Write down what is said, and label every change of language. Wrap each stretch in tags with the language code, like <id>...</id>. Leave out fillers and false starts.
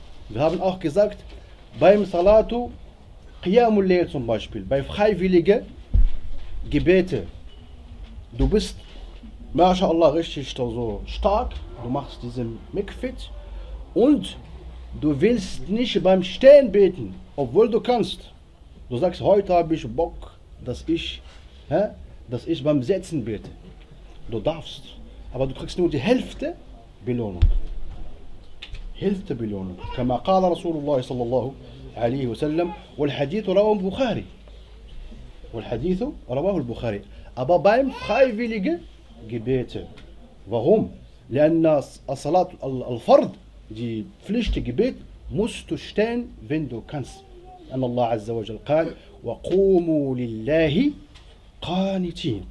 <de>Wir haben auch gesagt, beim Salatu Qiyamul Layl zum Beispiel, bei freiwilligen Gebete, du bist, MashaAllah, richtig also stark, du machst diesen Mikfit und du willst nicht beim Stehen beten, obwohl du kannst. Du sagst, heute habe ich Bock, dass ich beim Sitzen bete. Du darfst, aber du kriegst nur die Hälfte Belohnung. Hälfte Belohnung.</de> <ar>كما قال رسول الله صلى الله عليه وسلم والحديث رواه البخاري. والحديث رواه البخاري.</ar> <de>Aber beim freiwilligen Gebete. Warum?</de> <ar>لأن الصلاة الفرض</ar> <de>die Pflicht Gebet musst du stehen, wenn du kannst.</de> <ar>أن الله عز وجل قال وقوموا لله قانتين.</ar>